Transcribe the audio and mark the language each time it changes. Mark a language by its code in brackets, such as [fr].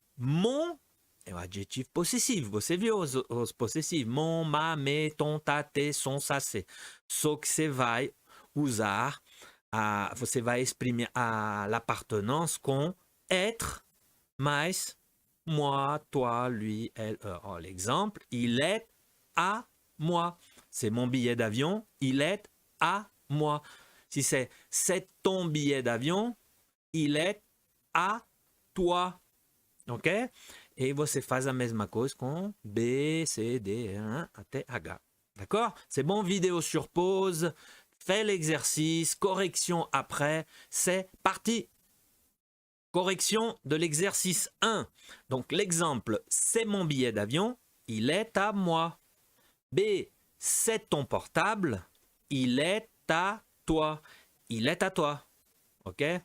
[pt] Mon é o adjetivo possessivo. Você viu os possessivos? [fr] Mon, ma, me, ton, ta, te, son, sa, se. [pt] Só que você vai usar, você vai exprimir [fr] l'appartenance com être, mais moi, toi, lui, elle, eux. Oh, l'exemple, il est à moi. C'est mon billet d'avion, il est à moi. Si c'est ton billet d'avion, il est à toi. Ok? [pt] Et você faz a mesma coisa com B, C, D, 1 até H. [fr] D'accord? C'est bon, vidéo sur pause. Fais l'exercice, correction après. C'est parti! Correction de l'exercice 1. Donc l'exemple, c'est mon billet d'avion, il est à moi. B, c'est ton portable, il est à toi. Il est à toi. OK?